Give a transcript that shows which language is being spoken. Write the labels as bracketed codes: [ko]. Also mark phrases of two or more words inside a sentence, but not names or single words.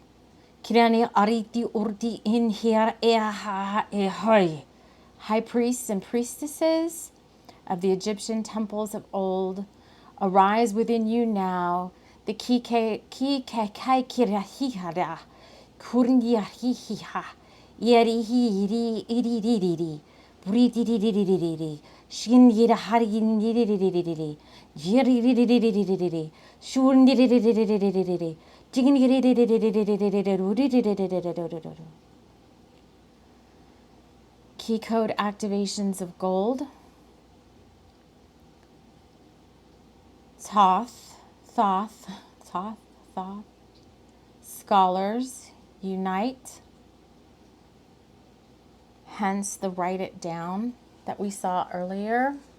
[en] High priests and priestesses of the Egyptian temples of old, arise within you now. The Kurndi hi hi ha. Yeri hi ri iri ri ri ri. Bri di di di di di di di. Shin yira hari di di di di di di di. Jiri ri ri ri ri ri ri ri ri. Shun di di di di di di di di di di. Jigin ri ri ri ri ri ri ri ri ri ri ri ri ri ri ri. Key code activations of gold. Thoth, Thoth, Thoth, Thoth. Scholars, unite. Hence the write it down that we saw earlier.